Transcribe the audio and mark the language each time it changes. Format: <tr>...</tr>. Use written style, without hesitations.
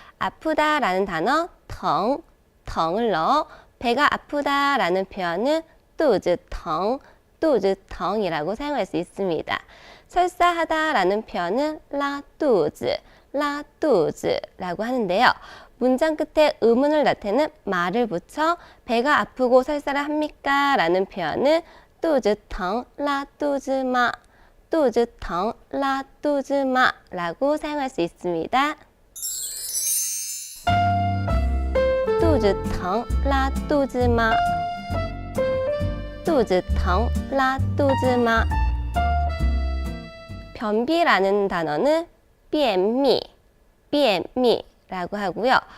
<ko>아프다라는 단어 疼을 넣어 배가 아프다라는 표현은 肚子疼이라고 사용할 수 있습니다. 설사하다라는 표현은 拉肚子라고 하는데요. 문장 끝에 의문을 나타내는 말을 붙여 배가 아프고 설사를 합니까? 라는 표현은</ko> <zh>肚子疼拉肚子吗? 肚子疼拉肚子吗?</zh> <ko>라고 사용할 수 있습니다.</ko> <zh>肚子疼拉肚子吗?肚子疼拉肚子吗?</zh> <ko>변비라는 단어는 便秘라고 하고요.</ko>